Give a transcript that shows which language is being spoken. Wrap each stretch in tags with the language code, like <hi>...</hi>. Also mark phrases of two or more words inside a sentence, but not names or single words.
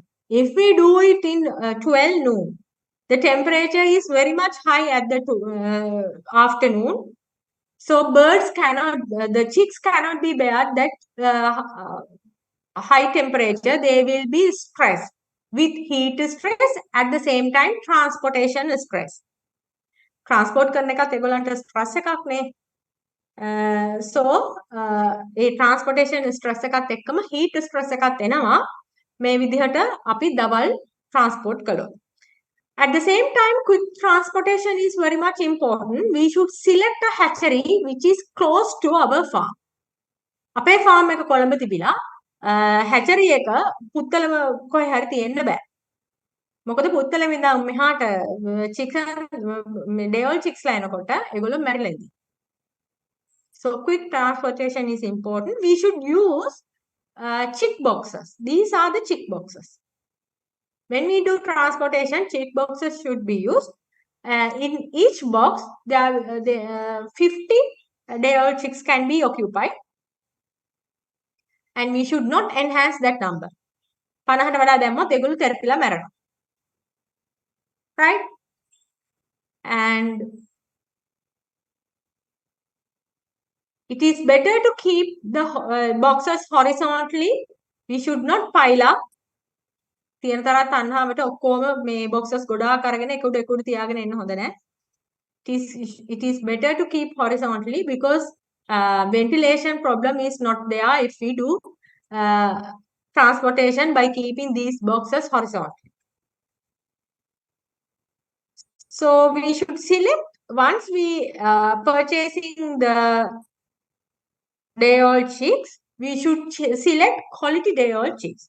<en>If we do it in 12 noon, the temperature is very much high at the afternoon. So birds cannot, the chicks cannot be bear that high temperature. They will be stressed with heat stress, at the same time transportation stress.</en> <si>Transport කරන එකත් ඒගොල්ලන්ට stress එකක් නේ. So ඒ</si> <en>transportation stress</en> <si>එකත් එක්කම</si> <en>heat stress</en> <si>එකත් එනවා. මේ විදිහට අපි දවල් transport කළොත්.</si> <en>At the same time, quick transportation is very much important. We should select a hatchery which is close to our farm.</en> <si>අපේ farm එක කොළඹ තිබිලා hatchery එක පුත්තලම කොහේ හරි තියෙන්න බෑ. මොකද පුත්තලම ඉඳන් මෙහාට</si> <en>chicken day-old chicks</en> <si>ලා එනකොට ඒගොල්ලෝ මැරිලා ඉඳී.</si> <en>So quick transportation is important. We should use chick boxes. These are the chick boxes. When we do transportation, chick boxes should be used. In each box, there 50 day-old chicks can be occupied. And we should not enhance that number.</en> <si>50ට වඩා දැම්මොත් ඒගොල්ලෝ තෙරපිලා මැරෙනවා.</si> <en>Right? And it is better to keep the boxes horizontally. We should not pile up.</en> <si>තියෙන තරම් තණ්හාවට ඔක්කොම මේ boxes ගොඩාක් අරගෙන එක උඩ තියාගෙන ඉන්න හොඳ නැහැ.</si> <en>It is better to keep horizontally because ventilation problem is not there if we do transportation by keeping these boxes horizontal. So we should select, once we purchasing the day-old chicks, we should select quality day-old chicks.</en>